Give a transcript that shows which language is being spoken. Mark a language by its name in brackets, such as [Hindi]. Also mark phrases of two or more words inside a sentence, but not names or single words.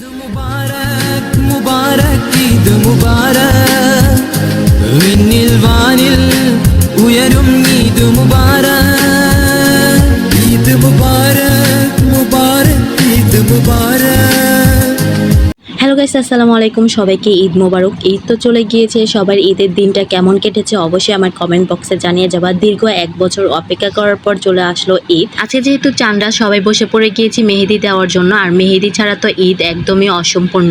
[Malayalam] മുബാരക് മുബാരക് ഈദ് മുബാരക് വിണ്ണിൽ വാനിൽ ഉയരും ഈദ് മുബാരക് ഈദ് മുബാരക് മുബാരക് ഈദ് മുബാരക്। [Bangla] হ্যালো গাইস, [Arabic] السلام عليكم. [Bangla] সবাইকে ঈদ মোবারক। ঈদ তো চলে গিয়েছে, সবার ঈদের দিনটা কেমন কেটেছে অবশ্যই আমার কমেন্ট বক্সে জানিয়ে যাবা। দীর্ঘ 1 বছর অপেক্ষা করার পর চলে আসলো ঈদ। আজকে যেহেতু চাঁদরা সবাই বসে পড়ে গিয়েছি মেহেদি দেওয়ার জন্য, আর মেহেদি ছাড়া তো ঈদ একদমই অসম্পূর্ণ।